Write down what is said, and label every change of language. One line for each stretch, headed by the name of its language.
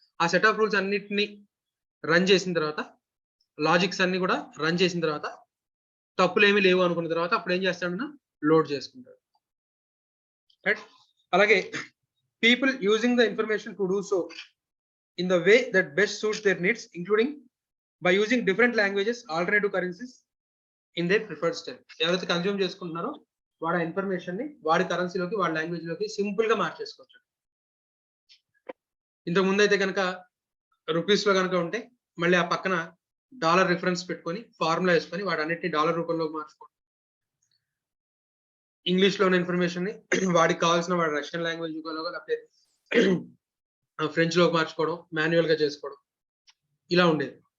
Telugu: ఆ set of rules అన్నిటిని run చేసిన తర్వాత, లాజిక్స్ అన్ని కూడా రన్ చేసిన తర్వాత తప్పులు ఏమీ లేవు అనుకున్న తర్వాత అప్పుడు ఏం చేస్తాడన్నా లోడ్ చేసుకుంటాడు. రైట్.
English: అలాగే people using the information to do so in the way that best suits their needs, including by using different languages, alternative currencies in their preferred style.
Telugu: ఎవరైతే కన్స్యూమ్ చేసుకుంటున్నారో వాడి ఇన్ఫర్మేషన్ ని వాడి కరెన్సీలోకి, వాడి లాంగ్వేజ్ లోకి simple గా మార్చేసుకోవచ్చు. ఇంతకు ముందు అయితే కనుక రూపీస్ లో కనుక ఉంటే మళ్ళీ ఆ పక్కన డాలర్ రిఫరెన్స్ పెట్టుకొని ఫార్ములా వేసుకొని వాడు అన్నిటిని డాలర్ రూపంలోకి మార్చుకోవడం, ఇంగ్లీష్ లో ఉన్న ఇన్ఫర్మేషన్ ని వాడికి కావాల్సిన వాడి రష్యన్ లాంగ్వేజ్ లేకపోతే ఫ్రెంచ్ లోకి మార్చుకోవడం, మాన్యువల్ గా చేసుకోవడం, ఇలా ఉండేది.